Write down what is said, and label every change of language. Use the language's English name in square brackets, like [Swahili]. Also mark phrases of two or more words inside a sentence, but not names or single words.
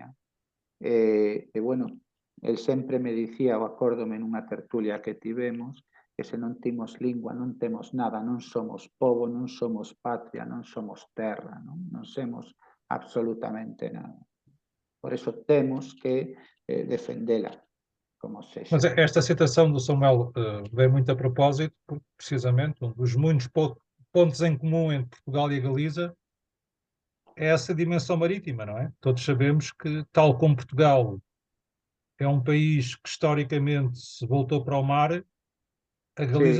[Galician] Bueno, el sempre me dicía, o acórdome nunha tertulia que tivemos, que se non timos lingua non temos nada, non somos pobo, non somos patria, non somos terra, non somos absolutamente nada. [Spanish] Por eso [Galician] temos que defendela, como sexa. [Portuguese] Mas esta citação do Samuel vem muito a propósito, porque precisamente um dos muitos pontos em comum entre Portugal e a Galiza é essa dimensão marítima, não é? Todos sabemos que, tal como Portugal é um país que historicamente se voltou para o mar, a Galiza